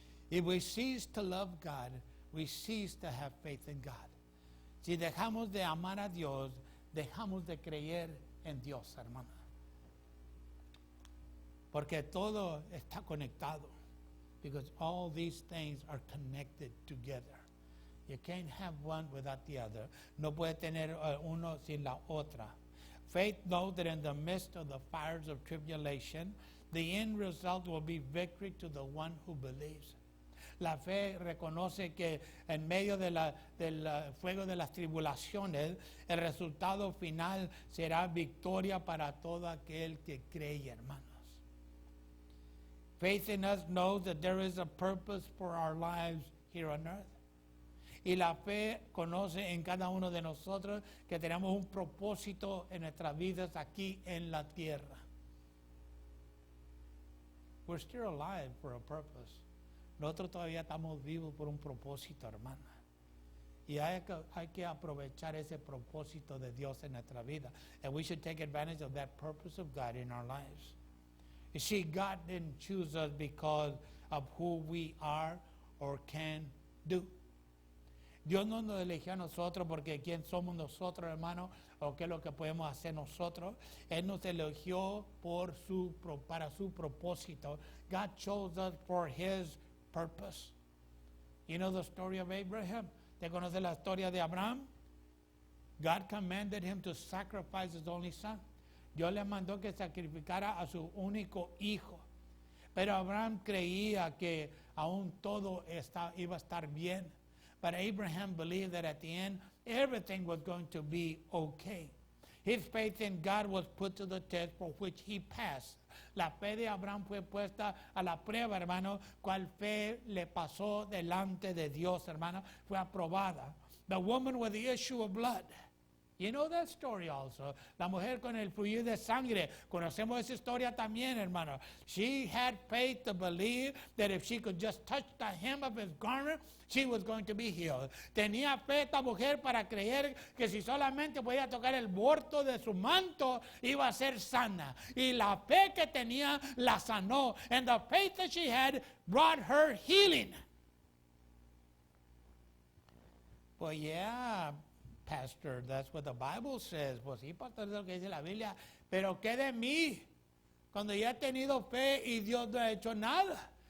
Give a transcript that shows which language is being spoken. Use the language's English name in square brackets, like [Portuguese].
[English] If we cease to love God, we cease to have faith in God. [Spanish] Si dejamos de amar a Dios, dejamos de creer en Dios, hermana. Porque todo está conectado. [English] Because all these things are connected together. You can't have one without the other. [Spanish] No puede tener uno sin la otra. [English] Faith knows that in the midst of the fires of tribulation, the end result will be victory to the one who believes. [Spanish] La fe reconoce que en medio del fuego de las tribulaciones, el resultado final será victoria para todo aquel que cree, hermanos. [English] Faith in us knows that there is a purpose for our lives here on earth. [Spanish] Y la fe conoce en cada uno de nosotros que tenemos un propósito en nuestras vidas aquí en la tierra. [English] We're still alive for a purpose. [Spanish] Nosotros todavía estamos vivos por un propósito, hermana. Y hay que aprovechar ese propósito de Dios en nuestra vida. [English] And we should take advantage of that purpose of God in our lives. You see, God didn't choose us because of who we are or can do. [Spanish] Dios no nos eligió a nosotros porque quién somos nosotros, hermano, o qué es lo que podemos hacer nosotros. Él nos eligió para su propósito. [English] God chose us for His purpose. You know the story of Abraham? [Spanish] ¿Te conoce la historia de Abraham? [English] God commanded him to sacrifice his only son. [Spanish] Dios le mandó que sacrificara a su único hijo. Pero Abraham creía que aún todo iba a estar bien. [English] But Abraham believed that at the end, everything was going to be okay. His faith in God was put to the test, for which he passed. [Spanish] La fe de Abraham fue puesta a la prueba, hermano. ¿Cuál fe le pasó delante de Dios, hermano? Fue aprobada. [English] The woman with the issue of blood. You know that story also. [Spanish] La mujer con el fluir de sangre. Conocemos esa historia también, hermano. [English] She had faith to believe that if she could just touch the hem of his garment, she was going to be healed. [Spanish] Tenía fe esta mujer para creer que si solamente podía tocar el borde de su manto, iba a ser sana. Y la fe que tenía la sanó. [English] And the faith that she had brought her healing. Well, yeah, Pastor, that's what the Bible says. [Spanish] Pues sí, pastor, es lo que dice la Biblia. Pero ¿qué de mí? Cuando ya he tenido fe y Dios no ha hecho nada.